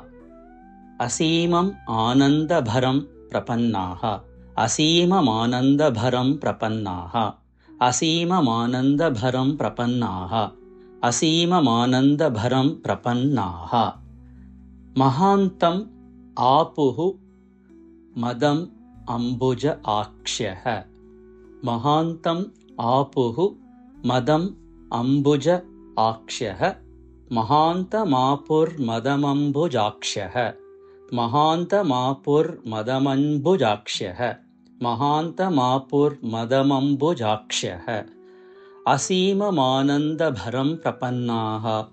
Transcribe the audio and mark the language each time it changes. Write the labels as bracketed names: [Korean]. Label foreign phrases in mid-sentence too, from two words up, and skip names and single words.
[Sanskrit] അസീമം ആനന്ദഭരം പ്രപന്നാഃ. അസീമമാനന്ദഭരം പ്രപന്നാഃ. അസീമമാനന്ദഭരം പ്രപന്നാഃ. അസീമമാനന്ദഭരം പ്രപന്നാഃ. മഹാന്തം ആപുഃ मदम् अम्बुज आक्ष्यः महान्तम् आपुः मदम् अम्बुज आक्ष्यः महान्तमापुर्मदमम्बुजाक्ष्यः महान्तमापुर्मदमम्बुजाक्ष्यः महान्तमापुर्मदमम्बुजाक्ष्यः असीममानन्दभरं प्रपन्नाः